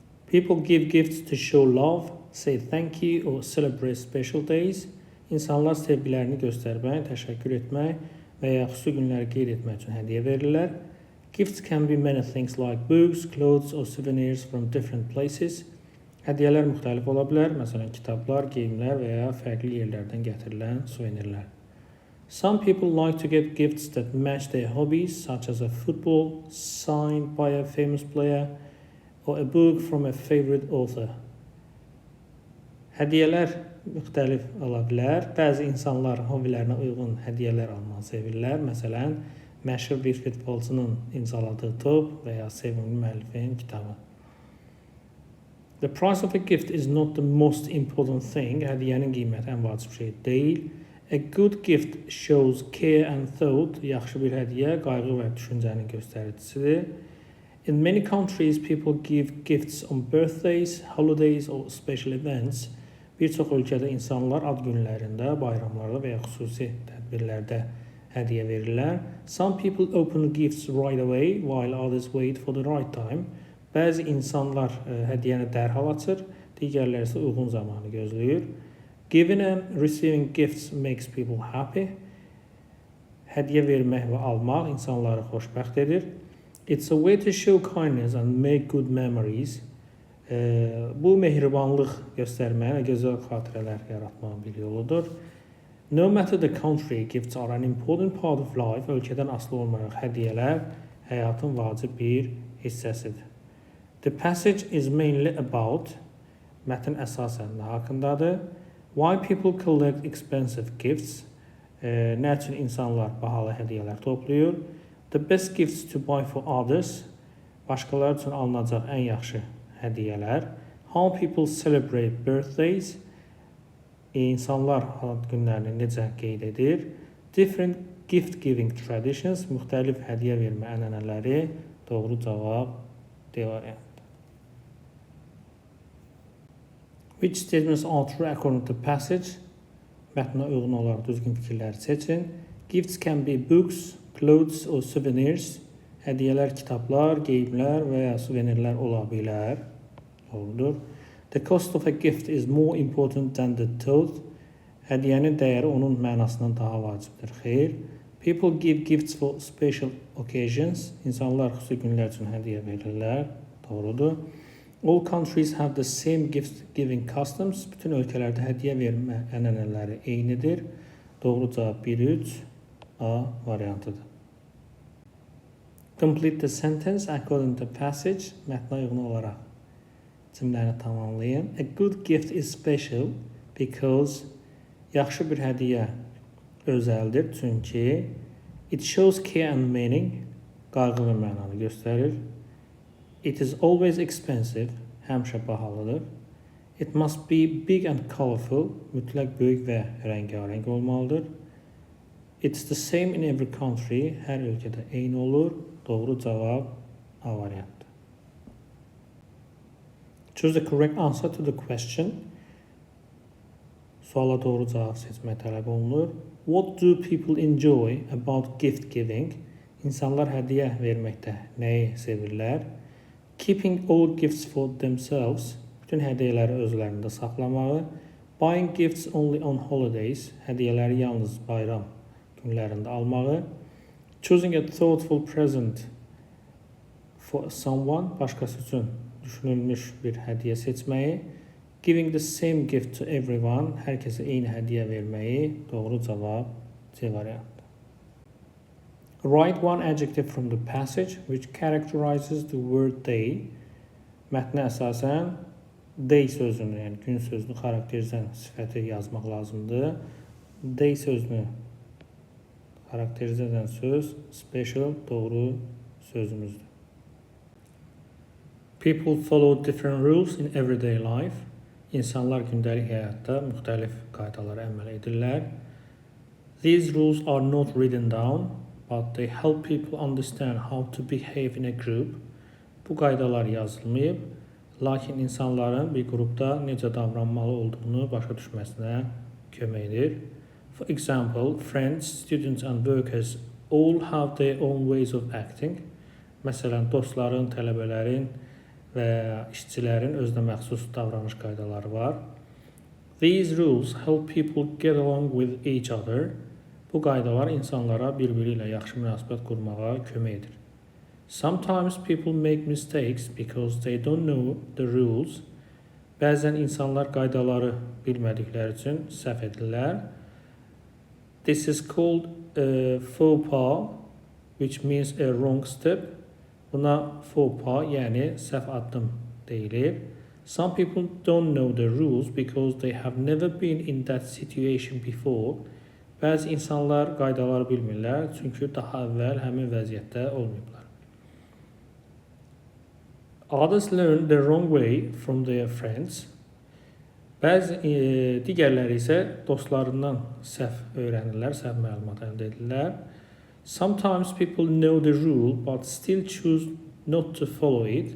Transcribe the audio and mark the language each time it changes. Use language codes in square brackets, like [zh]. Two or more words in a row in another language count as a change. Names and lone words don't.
[en] People give gifts to show love, say thank you or celebrate special days. [az] İnsanlar sevgilərini göstərmək, təşəkkür etmək və ya xüsusi günləri qeyd etmək üçün hədiyyə verirlər. [en] Gifts can be many things like books, clothes or souvenirs from different places. [az] Hədiyyələr müxtəlif ola bilər, məsələn kitablar, geyimlər və ya fərqli yerlərdən gətirilən suvenirlər. [en] Some people like to get gifts that match their hobbies, such as a football signed by a famous player or a book from a favorite author. [az] Hədiyyələr müxtəlif ola bilər. Bəzi insanlar hobilərinə uyğun hədiyyələr almağı sevirlər. Məsələn, məşhur bir futbolçunun imzaladığı top və ya sevimli müəllifin kitabı. [en] The price of a gift is not the most important thing. [az] Hədiyyənin qiyməti ən vacib şey deyil. [en] A good gift shows care and thought. [az] Yaxşı bir hədiyyə qayğı və düşüncənin göstəricisidir. [en] In many countries, people give gifts on birthdays, holidays or special events. [az] Bir çox ölkədə insanlar ad günlərində, bayramlarda və ya xüsusi tədbirlərdə hədiyyə verirlər. [en] Some people open gifts right away, while others wait for the right time. [az] Bəzi insanlar hədiyyəni dərhal açır, digərləri isə uyğun zamanı gözləyir. [en] Giving and receiving gifts makes people happy. [az] Hədiyyə vermək və almaq insanları xoşbəxt edir. [en] It's a way to show kindness and make good memories. [az] Bu mehribanlıq göstərməyə və gözəl xatirələr yaratmağın bir yoludur. [en] No matter the country, gifts are an important part of life. [az] Ölkədən asılı olmayaraq hədiyyələr həyatın vacib bir hissəsidir. [en] The passage is mainly about, [az] mətn əsasən nə haqqındadır? [en] Why people collect expensive gifts? [az] Nə üçün insanlar bahalı hədiyyələr toplayır? [en] The best gifts to buy for others. [az] Başqaları üçün alınacaq ən yaxşı hədiyyələr. [en] How people celebrate birthdays. [az] İnsanlar ad günlərini necə qeyd edir? [en] Different gift giving traditions. [az] Müxtəlif hədiyyə vermə ənənələri. Doğru cavab D variantı. [en] Which statements are true according to passage? [az] Mətnə uyğun olaraq düzgün fikirləri seçin. [en] Gifts can be books, clothes or souvenirs. [az] Hədiyyələr kitablar, geyimlər və ya suvenirlər ola bilər. Doğrudur. [en] The cost of a gift is more important than the thought. [az] Hədiyyənin dəyəri onun mənasından daha vacibdir. Xeyr. [en] People give gifts for special occasions. [az] İnsanlar xüsusi günlər üçün hədiyyə verirlər. Doğrudur. [en] All countries have the same gift giving customs. [az] Bütün ölkələrdə hədiyyə vermə ənənələri eynidir. Doğru cavab 1-3 A variantıdır. [en] Complete the sentence according to passage. [az] Mətnə uyğun olaraq cümləni tamamlayın. [en] A good gift is special because [az] yaxşı bir hədiyyə özəldir. [en] Çünki it shows care and meaning. [az] Qayğı və mənanı göstərir. [en] It is always expensive. [az] Həmişə bahalıdır. [en] It must be big and colorful. [az] Mütləq böyük və rəngarəng olmalıdır. [en] It's the same in every country. [az] Hər ölkədə eyni olur. Doğru cavab A variantı. [en] Choose the correct answer to the question. [az] Suala doğru cavab seçmək tələb olunur. [en] What do people enjoy about gift giving? [az] İnsanlar hədiyyə verməkdə nəyi sevirlər? [en] Keeping all gifts for themselves. [az] Bütün hədiyyələri özlərində saxlamağı. [en] Buying gifts only on holidays. [az] Hədiyyələri yalnız bayram günlərində almağı. [en] Choosing a thoughtful present for someone. [az] Başqası üçün düşünülmüş bir hədiyyə seçməyi. [en] Giving the same gift to everyone. [az] Hər kəsə eyni hədiyyə verməyi. Doğru cavab C variantı. [en] Write one adjective from the passage which characterizes the word day. [az] Mətnə əsasən day sözünü, yəni gün sözünü xarakterizən sifəti yazmaq lazımdır. Day sözünü xarakterizə edən söz special doğru sözümüzdür. [en] People follow different rules in everyday life. [az] İnsanlar gündəlik həyatda müxtəlif qaydalara əməl edirlər. [en] These rules are not written down, but they help people understand how to behave in a group. [az] Bu qaydalar yazılmayıb, lakin insanların bir qrupda necə davranmalı olduğunu başa düşməsinə kömək edir. [en] For example, friends, students and workers all have their own ways of acting. [az] Məsələn, dostların, tələbələrin və işçilərin özünə məxsus davranış qaydaları var. [en] These rules help people get along with each other. [az] Bu qaydalar insanlara bir-biri ilə yaxşı münasibət qurmağa kömək edir. [en] Sometimes people make mistakes because they don't know the rules. [az] Bəzən insanlar qaydaları bilmədikləri üçün səhv edirlər. [en] This is called a [fr] faux pas, [en] which means a wrong step. [az] Buna [fr] faux pas, [az] yəni səhv addım deyilir. [en] Some people don't know the rules because they have never been in that situation before. [az] Bəzi insanlar qaydaları bilmirlər, çünki daha əvvəl həmin vəziyyətdə olmayıblar. [en] Others learn the wrong way from their friends. [az] Bəzi digərləri isə dostlarından səhv öyrənirlər, səhv məlumat əldə edirlər. [en] Sometimes people know the rule but still choose not to follow it.